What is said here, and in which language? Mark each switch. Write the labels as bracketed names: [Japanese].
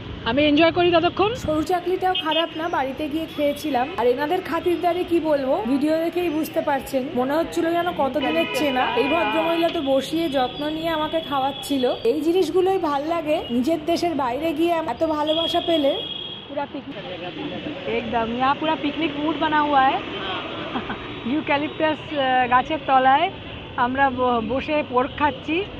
[Bangla] আমি এনজয় করি ততক্ষণ। সরু চাকলিটাও খারাপ না, বাড়িতে গিয়ে খেয়েছিলাম। আর এনাদের খাতিরদারি কি বলবো, ভিডিও দেখেই বুঝতে পারছেন, মনে হচ্ছিল যেন কতদিনের চেনা। এই ভদ্রমহিলা তো বসিয়ে যত্ন নিয়ে আমাকে খাওয়াচ্ছিল। এই জিনিসগুলোই ভাল লাগে, নিজের দেশের বাইরে গিয়ে এত ভালোবাসা পেলে। পুরা পিকনিক একদম, [Hindi] यहाँ पूरा पिकनिक मूड बना हुआ है। [Bangla] ইউক্যালিপটাস গাছের তলায় আমরা বসে পোর্ক খাচ্ছি।